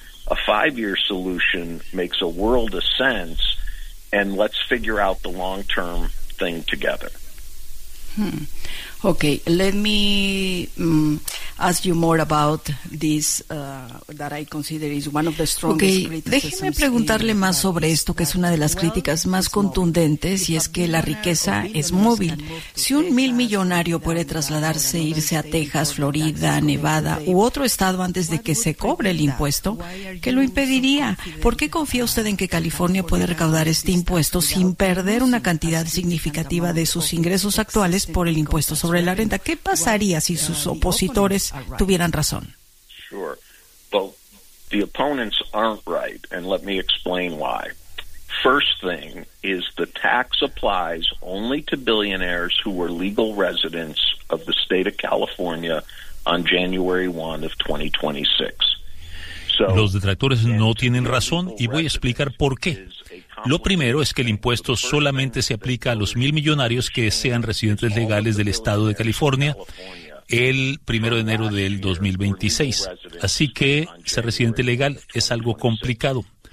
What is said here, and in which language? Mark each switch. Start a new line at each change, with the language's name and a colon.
English: A 5-year solution makes a world of sense, and let's figure out the long-term thing together. Okay, let me ask you more about this that I consider is one of the strongest criticisms.
Spanish: Déjeme preguntarle más sobre esto, que es una de las críticas más contundentes, y es que la riqueza es móvil. Si un 1,000 millonario puede trasladarse e irse a Texas, Florida, Nevada u otro estado antes de que se cobre el impuesto, ¿qué lo impediría? ¿Por qué confía usted en que California puede recaudar este impuesto sin perder una cantidad significativa de sus ingresos actuales por el impuesto sobre la renta? ¿Qué pasaría si sus opositores tuvieran razón?
English: Sure. Well, the opponents aren't right, and let me explain why. First thing is the tax applies only to billionaires who were legal residents of the state of California on January 1 of 2026.
Spanish: Los detractores no tienen razón y voy a explicar por qué. Lo primero es que el impuesto solamente se aplica a los 1,000 millonarios que sean residentes legales del estado de California el 1 de enero del 2026. Así que ser residente legal es algo complicado.